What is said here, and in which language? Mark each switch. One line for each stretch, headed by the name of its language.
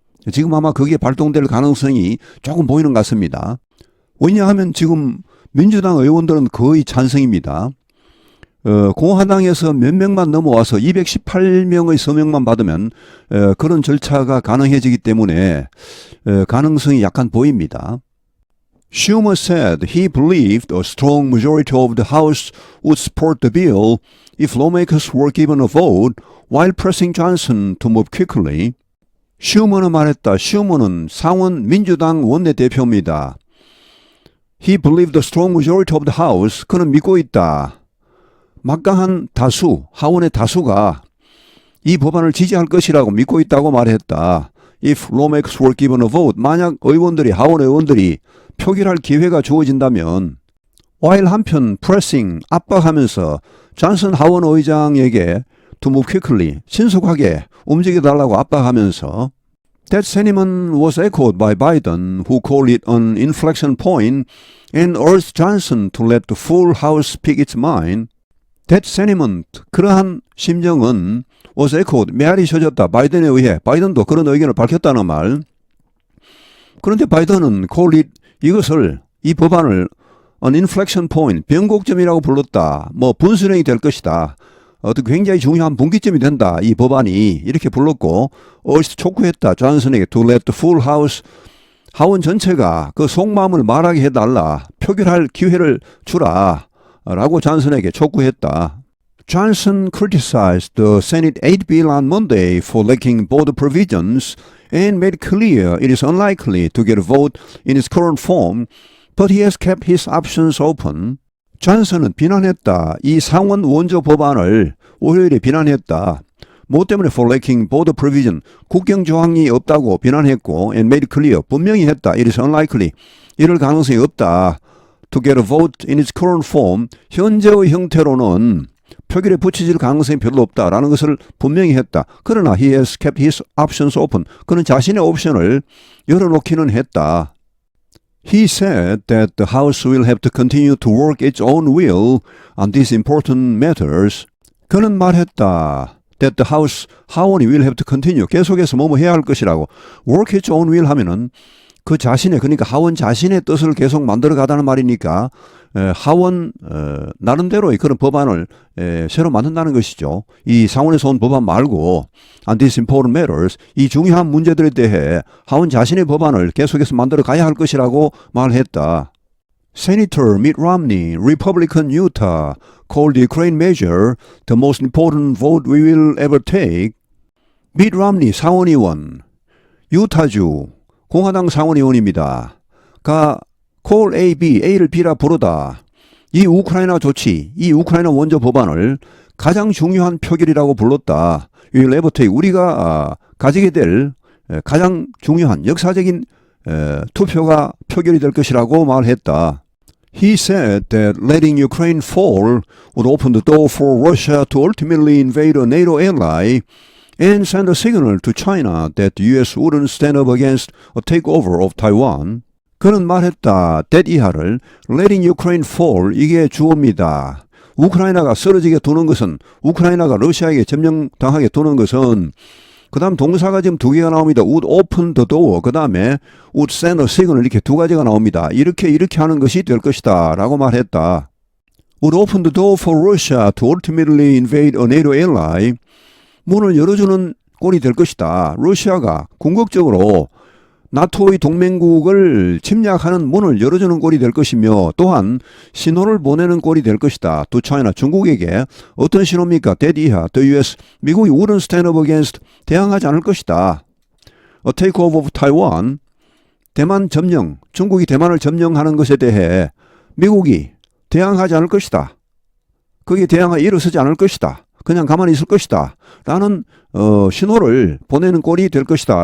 Korean: 지금 아마 그게 발동될 가능성이 조금 보이는 것 같습니다. 왜냐하면 지금 민주당 의원들은 거의 찬성입니다. 공화당에서 몇 명만 넘어와서 218명의 서명만 받으면 그런 절차가 가능해지기 때문에 가능성이 약간 보입니다.
English: Schumer said he believed a strong majority of the House would support the bill if lawmakers were given a vote while pressing Johnson to move quickly.
Korean: 슈머는 말했다. 슈머는 상원 민주당 원내대표입니다.
English: He believed the strong majority of the House.
Korean: 그는 믿고 있다. 막강한 다수, 하원의 다수가 이 법안을 지지할 것이라고 믿고 있다고 말했다.
English: If lawmakers were given a vote.
Korean: 만약 하원 의원들이 표결할 기회가 주어진다면
English: while 한편 pressing, 압박하면서 존슨 하원 의장에게 to move quickly,
Korean: 신속하게 움직여달라고 압박하면서
English: That sentiment was echoed by Biden, who called it an inflection point and urged Johnson to let the full House speak its mind. That sentiment,
Korean: 그러한 심정은
English: was echoed,
Korean: 메아리 셔졌다. 바이든에 의해 바이든도 그런 의견을 밝혔다는 말. 그런데 바이든은
English: called it,
Korean: 이 법안을
English: an inflection point,
Korean: 변곡점이라고 불렀다. 분수령이 될 것이다. 어떤 굉장히 중요한 분기점이 된다. 이 법안이 이렇게 불렀고 촉구했다. 존슨에게
English: to let the full house,
Korean: 하원 전체가 그 속마음을 말하게 해달라. 표결할 기회를 주라. 라고 존슨에게 촉구했다.
English: Johnson criticized the Senate aid bill on Monday for lacking border provisions and made clear it is unlikely to get a vote in its current form, but he has kept his options open.
Korean: 존슨은 비난했다. 이 상원 원조 법안을 월요일에 비난했다. 뭐 때문에
English: for lacking border provision,
Korean: 국경 조항이 없다고 비난했고
English: and made clear,
Korean: 분명히 했다.
English: It is unlikely,
Korean: 이럴 가능성이 없다.
English: To get a vote in its current form,
Korean: 현재의 형태로는 표결에 붙여질 가능성이 별로 없다라는 것을 분명히 했다.
English: 그러나 he has kept his options open.
Korean: 그는 자신의 옵션을 열어놓기는 했다.
English: He said that the House will have to continue to work its own will on these important matters.
Korean: 그는 말했다.
English: That the House,
Korean: 하원이
English: will have to continue,
Korean: 계속해서 뭐뭐 해야 할 것이라고.
English: Work its own will
Korean: 하면은 그 자신의, 그러니까 하원 자신의 뜻을 계속 만들어 가다는 말이니까 하원 나름대로의 그런 법안을 새로 만든다는 것이죠. 이 상원에서 온 법안 말고
English: on these important matters,
Korean: 이 중요한 문제들에 대해 하원 자신의 법안을 계속해서 만들어 가야 할 것이라고 말했다.
English: Senator Mitt Romney, Republican Utah, called the Ukraine measure the most important vote we will ever take.
Korean: Mitt Romney 상원의원, 유타주 공화당 상원의원입니다. call A, B, A를 B라 부르다. 이 우크라이나 조치, 이 우크라이나 원조 법안을 가장 중요한 표결이라고 불렀다.
English: We will ever take,
Korean: 우리가 가지게 될 가장 중요한 역사적인 투표가 표결이 될 것이라고 말했다.
English: He said that letting Ukraine fall would open the door for Russia to ultimately invade a NATO ally and send a signal to China that the U.S. wouldn't stand up against a takeover of Taiwan.
Korean: 그는 말했다. that 이하를
English: letting Ukraine fall,
Korean: 이게 주어입니다. 우크라이나가 쓰러지게 두는 것은, 우크라이나가 러시아에게 점령당하게 두는 것은, 그 다음 동사가 지금 두 개가 나옵니다.
English: would open the door,
Korean: 그 다음에
English: would send a signal,
Korean: 이렇게 두 가지가 나옵니다. 이렇게 하는 것이 될 것이다 라고 말했다.
English: would open the door for Russia to ultimately invade a NATO ally.
Korean: 문을 열어주는 꼴이 될 것이다. 러시아가 궁극적으로 나토의 동맹국을 침략하는 문을 열어주는 꼴이 될 것이며, 또한 신호를 보내는 꼴이 될 것이다.
English: to China,
Korean: 중국에게 어떤 신호입니까? that 이하, the US, 미국이
English: wouldn't stand up against,
Korean: 대항하지 않을 것이다.
English: a takeover of Taiwan,
Korean: 대만 점령, 중국이 대만을 점령하는 것에 대해 미국이 대항하지 않을 것이다. 거기에 대항하여 일어서지 않을 것이다. 그냥 가만히 있을 것이다. 라는 신호를 보내는 꼴이 될 것이다.